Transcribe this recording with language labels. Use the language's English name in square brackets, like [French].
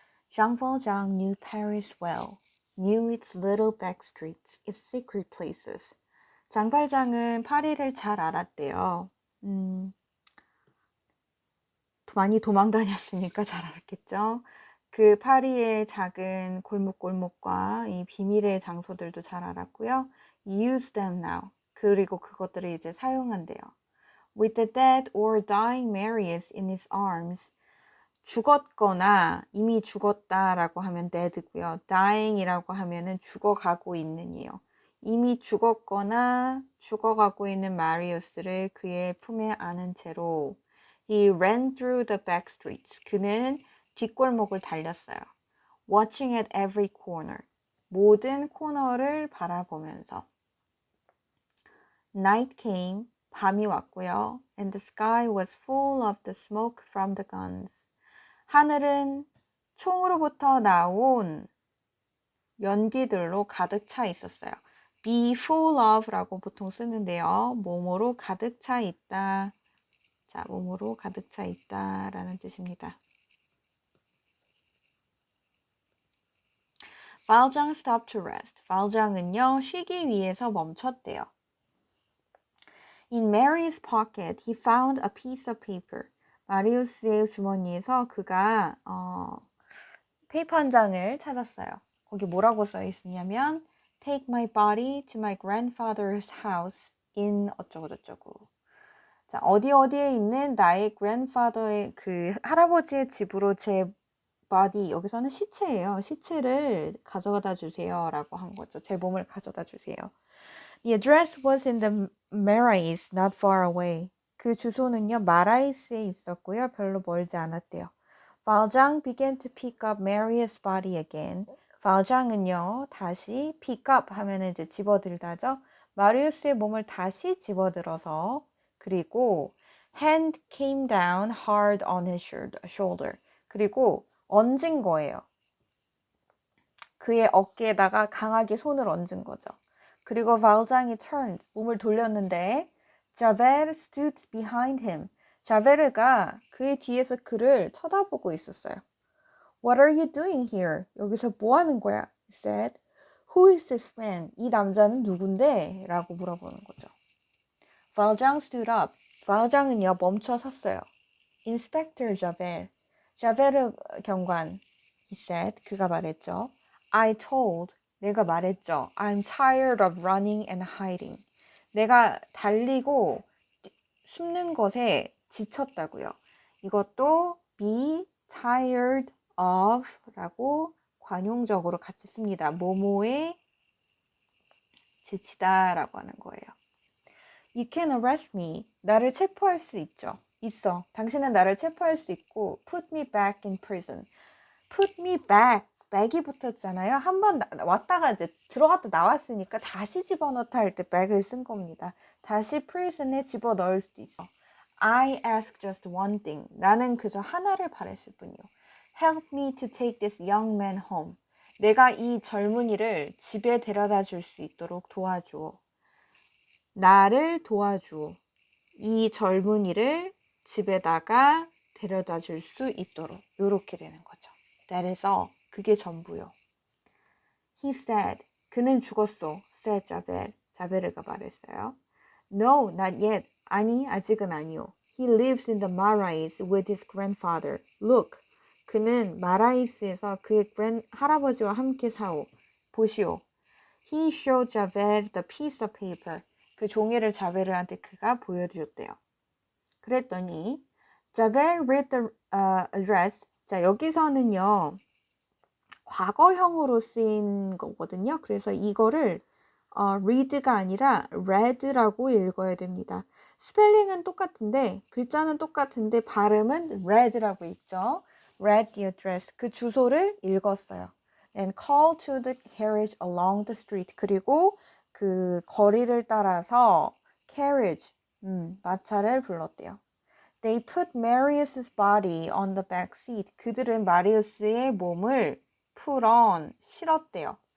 [English] Jean Valjean knew Paris well, knew its little back streets, its secret places. [Korean] 장발장은 파리를 잘 알았대요. 많이 도망 다녔으니까 잘 알았겠죠. 그 파리의 작은 골목골목과 이 비밀의 장소들도 잘 알았고요. [English] Use them now. [Korean] 그리고 그것들을 이제 사용한대요. [English] With the dead or dying Marius in his arms. [Korean] 죽었거나 이미 죽었다라고 하면 dead고요. dying이라고 하면은 죽어가고 있는이요. 이미 죽었거나 죽어가고 있는 마리우스를 그의 품에 안은 채로 [English] He ran through the back streets. [Korean] 그는 뒷골목을 달렸어요. [English] Watching at every corner. [Korean] 모든 코너를 바라보면서. [English] Night came. [Korean] 밤이 왔고요. [English] And the sky was full of the smoke from the guns. [Korean] 하늘은 총으로부터 나온 연기들로 가득 차 있었어요. [English] Be full of [Korean] 라고 보통 쓰는데요. 몸으로 가득 차 있다. 자, 몸으로 가득 차 있다 라는 뜻입니다. [English] Valjean stopped to rest. [Korean] Valjean은요, 쉬기 위해서 멈췄대요. [English] In Mary's pocket, he found a piece of paper. [Korean] 마리우스의 주머니에서 그가 페이퍼 한 장을 찾았어요. 거기 뭐라고 써 있었냐면 [English] Take my body to my grandfather's house in [Korean] 어쩌고저쩌고. 자, 어디에 있는 나의 grandfather의 그 할아버지의 집으로 제 body, 여기서는 시체예요. 시체를 가져다 주세요 라고 한 거죠. 제 몸을 가져다 주세요. [English] The address was in the Marais, not far away. [Korean] 그 주소는요, 마라이스에 있었고요. 별로 멀지 않았대요. [English] Valjean began to pick up Marius' body again. [Korean] Valjean은요, 다시 pick up 하면은 이제 집어들다죠. 마리우스의 몸을 다시 집어들어서 그리고 [English] hand came down hard on his shoulder. [Korean] 그리고 얹은 거예요. 그의 어깨에다가 강하게 손을 얹은 거죠. [English] 그리고 Valjean이 turned, [Korean] 몸을 돌렸는데 [English] Javert stood behind him. [Korean] 자베르가 그의 뒤에서 그를 쳐다보고 있었어요. [English] What are you doing here? [Korean] 여기서 뭐 하는 거야? [English] He said. Who is this man? [Korean] 이 남자는 누군데? 라고 물어보는 거죠. [English] Valjean stood up. [Korean] Valjean은요, 멈춰 섰어요. [English] Inspector Javert. [Korean] 자베르 경관. [English] He said. [Korean] 그가 말했죠. [English] I told. [Korean] 내가 말했죠. [English] I'm tired of running and hiding. [Korean] 내가 달리고 숨는 것에 지쳤다고요. 이것도 be tired of 라고 관용적으로 같이 씁니다. 뭐뭐에 지치다 라고 하는 거예요. [English] You can arrest me. [Korean] 나를 체포할 수 있죠. 있어. 당신은 나를 체포할 수 있고 [English] put me back in prison. put me back. [Korean] back이 붙었잖아요. 한번 왔다가 이제 들어갔다 나왔으니까 다시 집어넣다 할 때 back을 쓴 겁니다. 다시 prison에 집어넣을 수도 있어. [English] I ask just one thing. [Korean] 나는 그저 하나를 바랬을 뿐이요. [English] Help me to take this young man home. [Korean] 내가 이 젊은이를 집에 데려다 줄 수 있도록 도와줘. 나를 도와줘. 이 젊은이를 집에다가 데려다 줄 수 있도록. 이렇게 되는 거죠. [English] That is all. [Korean] 그게 전부요. [English] He said. [Korean] 그는 죽었어. [English] said Javert. [Korean] 자베르가 말했어요. [English] No, not yet. [Korean] 아니, 아직은 아니요. [English] He lives in the Marais with his grandfather. Look. [Korean] 그는 마라이스에서 그의 할아버지와 함께 사오. 보시오. [English] He showed Javert the piece of paper. [Korean] 그 종이를 자베르한테 그가 보여드렸대요. [English] 그랬더니 Javert read the address. [Korean] 자, 여기서는요. 과거형으로 쓰인 거거든요. 그래서 이거를 read가 아니라 read라고 읽어야 됩니다. 스펠링은 똑같은데 글자는 똑같은데 발음은 read라고 읽죠. [English] read the address. [Korean] 그 주소를 읽었어요. [English] And call to the carriage along the street. [Korean] 그리고 그 거리를 따라서 carriage, 마차를 불렀대요. [English] They put Marius's body on the back seat. [Korean] 그들은 마리우스의 몸을 put on, 실었대요.